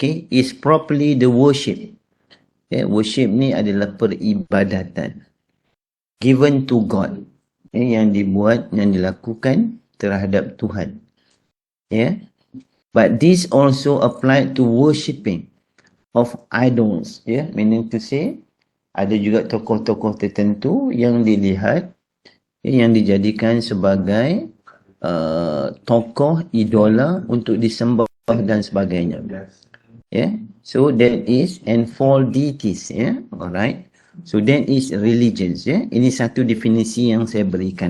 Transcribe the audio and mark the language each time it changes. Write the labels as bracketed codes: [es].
[en] Is properly the worship. [ms] Worship ni adalah peribadatan [en] given to God, [ms] yang dibuat, yang dilakukan terhadap Tuhan. [en] But this also apply to worshipping of idols. Meaning to say, [ms] ada juga tokoh-tokoh tertentu yang dilihat, yang dijadikan sebagai tokoh idola untuk disembah dan sebagainya. [en] So that is, and false deities. Alright. So that is religions. [ms] Ini satu definisi yang saya berikan.